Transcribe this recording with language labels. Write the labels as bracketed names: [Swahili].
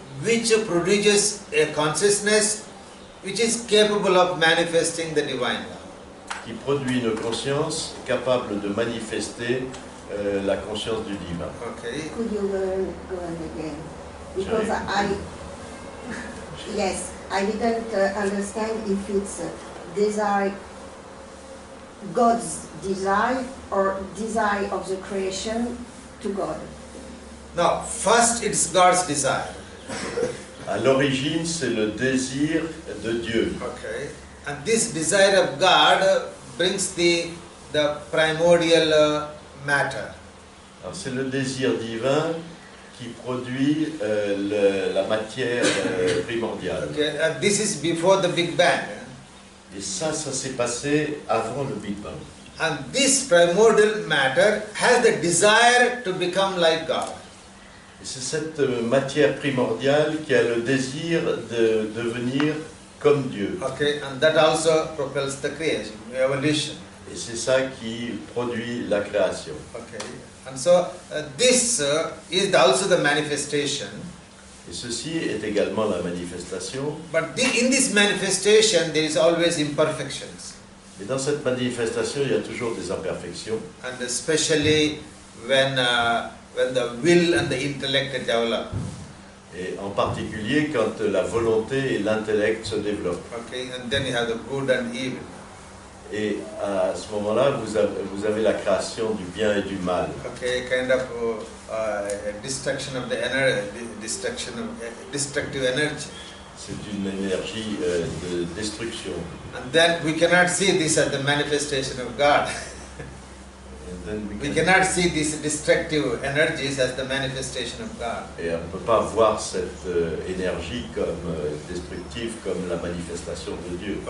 [English] which produces a consciousness which is capable of manifesting the divine love. [French] qui produit une conscience capable de manifester la conscience du divin. [English] Okay. Could you go on again? Because yes, I didn't understand if it's desire, God's desire or desire of the creation to God. Now, first it's God's desire. [French] À l'origine, c'est le désir de Dieu. [English] Okay. And this desire of God brings the primordial matter. [French] Alors, c'est le désir divin qui produit la matière primordiale. [English] Okay. And this is before the Big Bang. [French] Et ça s'est passé avant le Big Bang. [English] And this primordial matter has the desire to become like God. [French] Et c'est cette matière primordiale qui a le désir de devenir comme Dieu. [English] Okay, and that also propels the creation, evolution. [French] Et c'est ça qui produit la création. [English] Okay, and so this is also the manifestation. [French] Et ceci est également la manifestation. [English] But in this manifestation, there is always imperfections. [French] Mais dans cette manifestation, il y a toujours des imperfections. [English] And especially when when the will and the intellect develop. [French] Et en particulier quand la volonté et l'intellect se développent. [English] Okay, and then you have the good and evil. [French] Et à ce moment-là, vous avez la création du bien et du mal. [English] Okay, kind of destruction of the energy, destructive energy. [French] C'est une énergie de destruction. [English] And then we cannot see this as the manifestation of God. We cannot see these destructive energies as the manifestation of God. [French] Et on ne peut pas voir cette énergie comme destructive, comme la manifestation de Dieu.